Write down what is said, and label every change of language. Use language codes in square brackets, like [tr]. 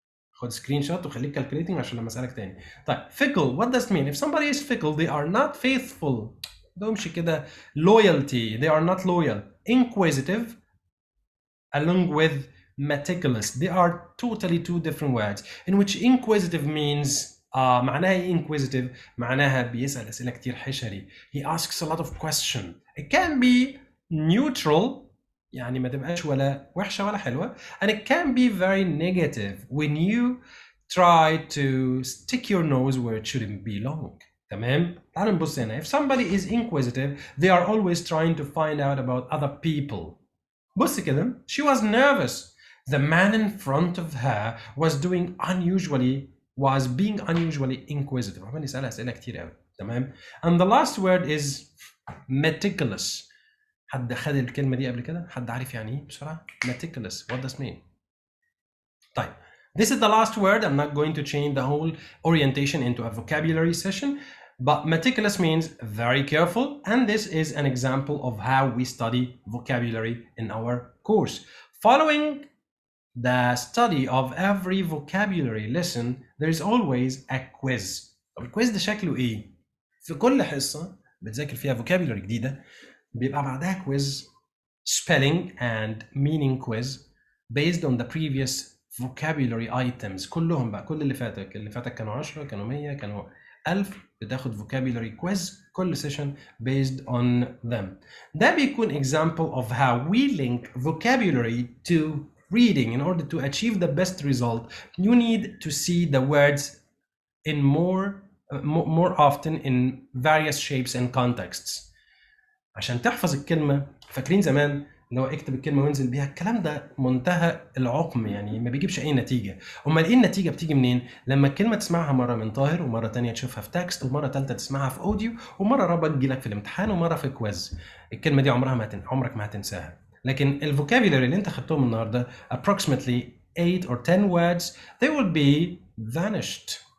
[ar] خد سكرين شوت وخليك calculating عشان لما اسالك تاني. [en] طيب fickle, what does it mean? If somebody is fickle, they are not faithful. [ar] دومش كده [en] loyalty, they are not loyal. Inquisitive along with meticulous, they are totally two different words. In which inquisitive means [ar] معناها inquisitive معناها بيسأل أسئلة كتير حشري. [en] He asks a lot of questions. It can be neutral, [ar] يعني ما تبقاش ولا وحشة ولا حلوة, [en] and it can be very negative when you try to stick your nose where it shouldn't belong. [ar] تمام؟ تعالوا نبص هنا. [en] If somebody is inquisitive, they are always trying to find out about other people. [ar] بص كده. [en] She was nervous. The man in front of her was being unusually inquisitive. [ar] عمال يسألها أسئلة كتير قوي. [en] تمام؟ And the last word is meticulous. [ar] حد خد الكلمة دي قبل كده؟ حد عارف يعني ايه بسرعة؟ Meticulous. [en] What does it mean? طيب. This is the last word. I'm not going to change the whole orientation into a vocabulary session, but meticulous means very careful, and this is an example of how we study vocabulary in our course. Following the study of every vocabulary lesson, there is always a quiz. [ar] طب الكويز ده شكله ايه؟ في كل حصة بتذاكر فيها vocabulary جديدة بيبقى بعدها quiz, [en] spelling and meaning quiz based on the previous vocabulary items. [ar] كلهم بقى, كل اللي فاتك كانوا 10 كانوا 100 كانوا 1000 بتاخد vocabulary quiz كل session [en] based on them. [ar] ده بيكون [en] example of how we link vocabulary to reading. In order to achieve the best result, you need to see the words in more often in various shapes and contexts. [ar] عشان تحفظ الكلمة, فاكرين زمان اللي هو اكتب الكلمة وانزل بيها؟ الكلام ده منتهى العقم, يعني ما بيجيبش اي نتيجة. امال ايه النتيجة بتيجي منين؟ لما الكلمة تسمعها مرة من طاهر, ومرة تانية تشوفها في تكست, ومرة تالتة تسمعها في اوديو, ومرة رابعة تجيلك في الامتحان, ومرة في كويز. الكلمة دي عمرك ما هتنساها. لكن الفوكابيولاري اللي انت خدتهم النهارده [en] approximately 8 or 10 words, they will be vanished.